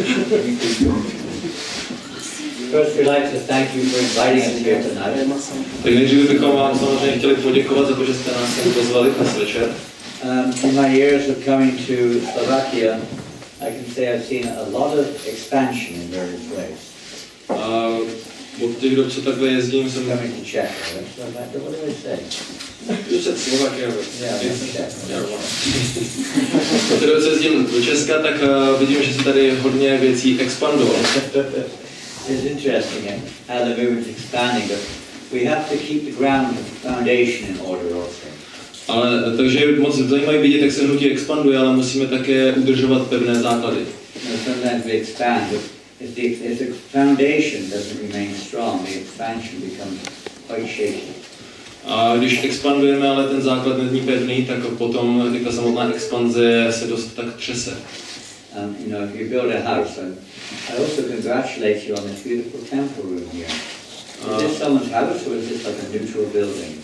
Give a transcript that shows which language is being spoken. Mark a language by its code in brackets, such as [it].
[en] First, we'd like to thank you for inviting us here tonight. [cs] Tak nejdříve bychom vám samozřejmě chtěli poděkovat za to, že jste nás sem pozvali dnes večer. [en] In my years of coming to Slovakia, I can say I've seen a lot of expansion in various ways. [cs] Od těch dob, co takhle jezdím, jsem... [en] Coming to Czech, what do I say? You said Slovakia, but... Yeah, Czech. [cs] Od té doby, co jezdím do Česka, tak vidím, že se tady hodně věcí expandovalo. [en] It's interesting how the movement's expanding, but we have to keep the ground foundation in order also. [cs] Ale takže je moc zajímavé vidět, jak se hnutí expanduje, ale musíme také udržovat pevné základy. [en] Sometimes we expand, but if the foundation doesn't remain strong, the expansion becomes quite shaky. [cs] A když expandujeme, ale ten základ není pevný, tak potom ta samotná expanze se dost tak třese. [en] You know, if you build a house, I also congratulate you on this beautiful temple room here. Is this someone's house or is this like a neutral building?